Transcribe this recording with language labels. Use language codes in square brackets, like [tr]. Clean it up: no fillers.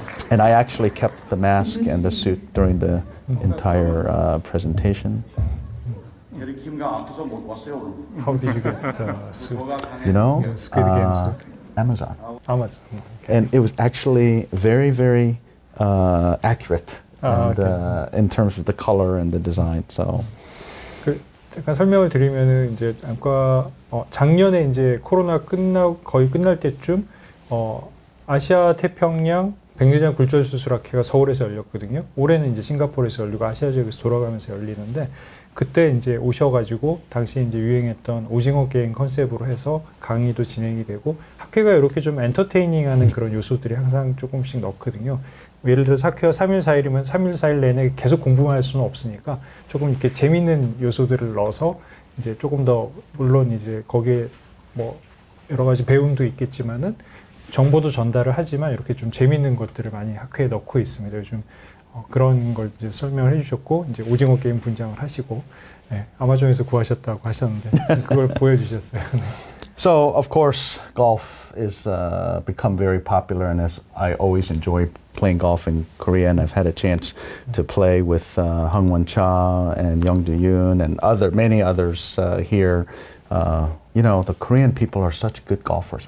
[en] And I actually kept the mask and the suit during the entire presentation. How did you get the suit? You know, Squid Game suit? Amazon. Amazon. Okay. And it was actually very, very accurate. and okay. in terms of the color and the design. So [ko] 그 잠깐 설명을 드리면은 이제 안과 작년에 이제 코로나 거의 끝날 때쯤 아시아 태평양 백내장 굴절 수술학회가 서울에서 열렸거든요. 올해는 이제 싱가포르에서 열리고 아시아 지역에서 돌아가면서 열리는데 그때 이제 오셔가지고 당시 이제 유행했던 오징어 게임 컨셉으로 해서 강의도 진행이 되고 학회가 이렇게 좀 엔터테이닝하는 그런 요소들이 항상 조금씩 넣거든요. 예를 들어서 학회가 3일 4일이면 3일 4일 내내 계속 공부만 할 수는 없으니까 조금 이렇게 재밌는 요소들을 넣어서 이제 조금 더 물론 이제 거기에 뭐 여러 가지 배움도 있겠지만은 정보도 전달을 하지만 이렇게 좀 재밌는 것들을 많이 학회에 넣고 있습니다. 요즘 그런 걸 이제 설명을 해주셨고 이제 오징어 게임 분장을 하시고 아마존에서 구하셨다고 하셨는데 그걸 보여주셨어요. 네. [en] So, of course, golf is become very popular, and as I always enjoy playing golf in Korea, and I've had a chance to play with Hung-Won Cha and Young Do-yoon and many others here. You know, the Korean people are such good golfers.